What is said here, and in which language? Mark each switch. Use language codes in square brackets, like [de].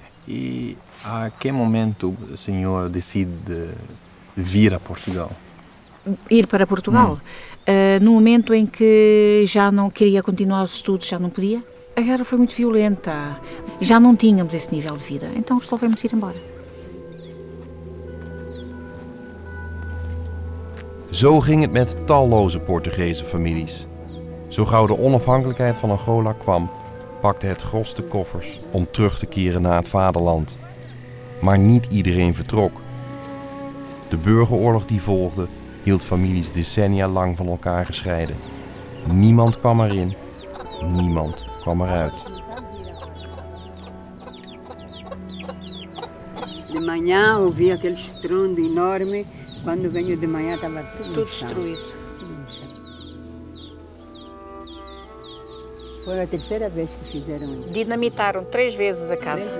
[pt] E a que momento o senhor decide vir a Portugal? Ir para Portugal? No momento em que já não queria continuar os estudos, já não podia. A guerra foi muito violenta, já não tínhamos esse nível de vida, então resolvemos ir embora. [nl] Zo ging het met talloze Portugese families. Zo gauw de onafhankelijkheid van Angola kwam, pakte het gros de koffers om terug te keren naar het vaderland. Maar niet iedereen vertrok. De burgeroorlog die volgde hield families decennia lang van elkaar gescheiden. Niemand kwam erin, niemand kwam eruit. [pt] De manhã ouvi aquele estrondo enorme. Quando venho de manhã estava tudo Tudo no chão. destruído. Foi a terceira vez que fizeram isso. Dinamitaram 3 vezes a casa.